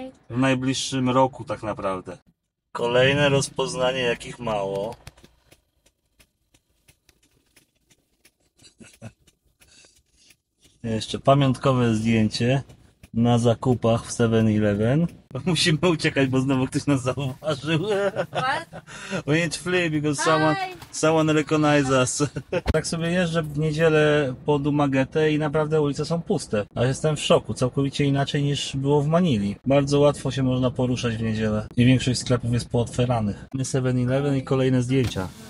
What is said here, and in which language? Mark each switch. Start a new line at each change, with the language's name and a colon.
Polish: W najbliższym roku tak naprawdę. Kolejne rozpoznanie, jakich mało. Jeszcze pamiątkowe zdjęcie na zakupach w 7-Eleven. Musimy uciekać, bo znowu ktoś nas zauważył.
English: We need to flee because someone recognizes us.
Polish: Tak sobie jeżdżę w niedzielę po Dumaguete i naprawdę ulice są puste. A jestem w szoku, całkowicie inaczej niż było w Manili. Bardzo łatwo się można poruszać w niedzielę. I większość sklepów jest pootwieranych. 7-Eleven i kolejne zdjęcia.